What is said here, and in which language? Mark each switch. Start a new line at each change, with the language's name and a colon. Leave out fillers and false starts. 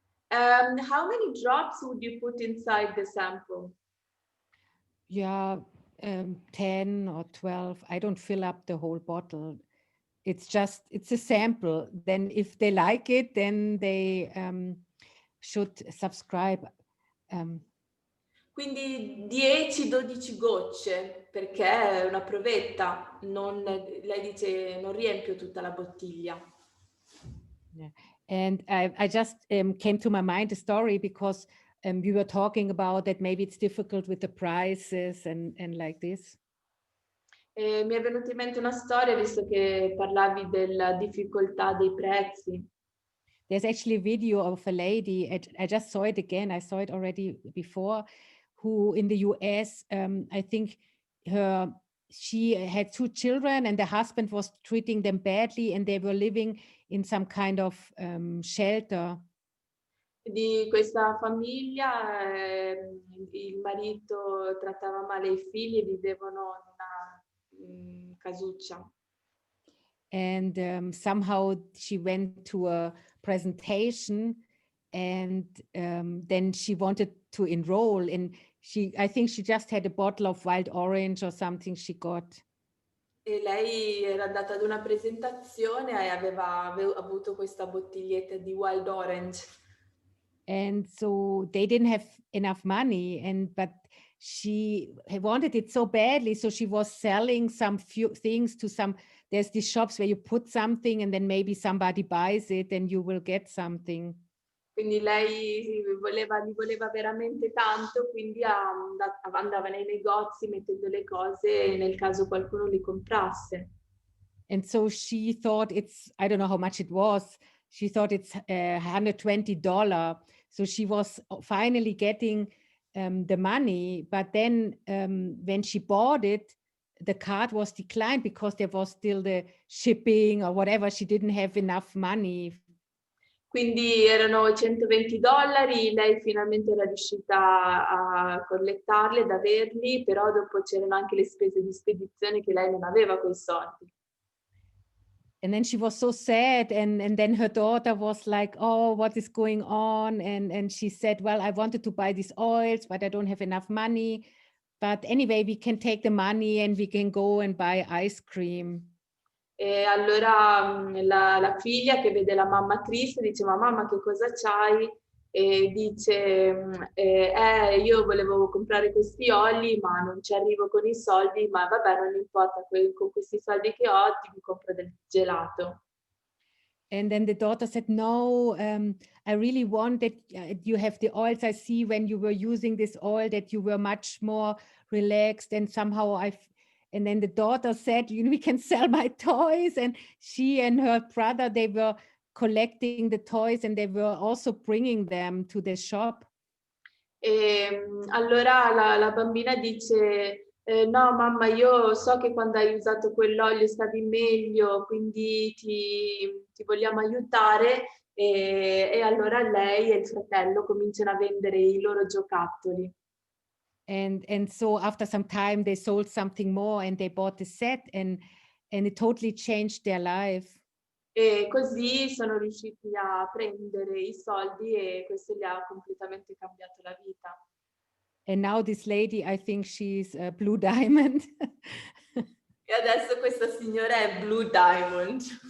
English: How many drops would you put inside the sample? Yeah, 10 or 12. I don't fill up the whole bottle. It's a sample. Then if they like it, then they should subscribe.
Italian: Quindi 10-12 gocce, perché è una provetta. Lei dice non riempio tutta la bottiglia.
English: Yeah. And I just came to my mind a story, because we were talking about that maybe it's difficult with the prices and like this.
Italian: Mi è venuta in mente una storia, visto che parlavi della difficoltà dei prezzi.
English: There's actually a video of a lady, I just saw it again, I saw it already before, who in the US, I think she had 2 children and the husband was treating them badly, and they were living in some kind of shelter.
Italian: Di questa famiglia, il marito trattava male i figli e vivevano in una casuccia.
English: And somehow she went to a presentation, and then she wanted to enroll, and I think she just had a bottle of wild orange or something she got.
Italian: E lei era andata ad una presentazione e aveva avuto questa bottiglietta di wild orange.
English: And so they didn't have enough money, but she wanted it so badly, so she was selling some few things to there's these shops where you put something and then maybe somebody buys it and you will get something.
Italian: Quindi lei li voleva veramente tanto, quindi andava nei negozi mettendo le cose nel caso qualcuno li comprasse.
English: And so she thought I don't know how much it was, she thought it's $120. So she was finally getting the money, but then when she bought it, the card was declined because there was still the shipping or whatever. She didn't have enough money.
Italian: Quindi erano $120, lei finalmente era riuscita a collettarli, ad averli, però dopo c'erano anche le spese di spedizione che lei non aveva quei soldi.
English: And then she was so sad, and then her daughter was like, oh, what is going on? And she said, well, I wanted to buy these oils, but I don't have enough money. But anyway, we can take the money and we can go and buy ice cream.
Italian: E allora la figlia, che vede la mamma triste, dice, ma mamma, che cosa c'hai? E dice, io volevo comprare questi oli, ma non ci arrivo con i soldi, ma vabbè, non importa, con questi soldi che ho ti compro del gelato.
English: And then the daughter said, no, I really want that you have the oils. I see when you were using this oil that you were much more relaxed, and somehow and then the daughter said, we can sell my toys. And she and her brother, they were collecting the toys and they were also bringing them to the shop.
Italian: E allora la bambina dice, no mamma, io so che quando hai usato quell'olio stavi meglio, quindi ti vogliamo aiutare. E allora lei e il fratello cominciano a vendere i loro giocattoli.
English: And so after some time they sold something more and they bought the set and it totally changed their life.
Italian: E così sono riusciti a prendere i soldi e questo gli ha completamente cambiato la vita.
English: And now this lady, I think she's a Blue Diamond.
Italian: E adesso questa signora è Blue Diamond.